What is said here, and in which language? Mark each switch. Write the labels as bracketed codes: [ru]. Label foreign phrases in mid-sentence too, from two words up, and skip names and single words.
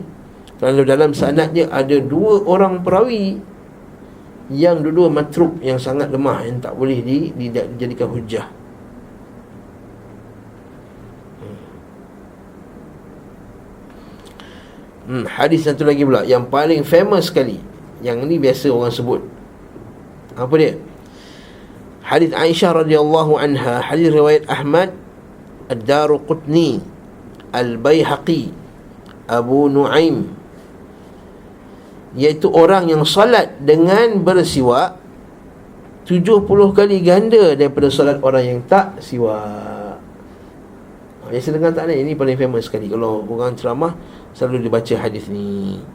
[ms] Kerana dalam sanadnya ada 2 orang perawi yang dua-dua matruk, yang sangat lemah, yang tak boleh dijadikan hujah. Hadis satu lagi pula yang paling famous sekali, yang ni biasa orang sebut. Apa dia? Hadis Aisyah [ar] رضي الله عنها, [ms] hadis riwayat Ahmad, Ad-Daruqutni, Al-Baihaqi, Abu Nuaim, iaitu orang yang salat dengan bersiwak 70 kali ganda daripada salat orang yang tak siwak. Biasa dengar tak ni? Ini paling famous sekali. Kalau orang ceramah selalu dibaca hadis ni.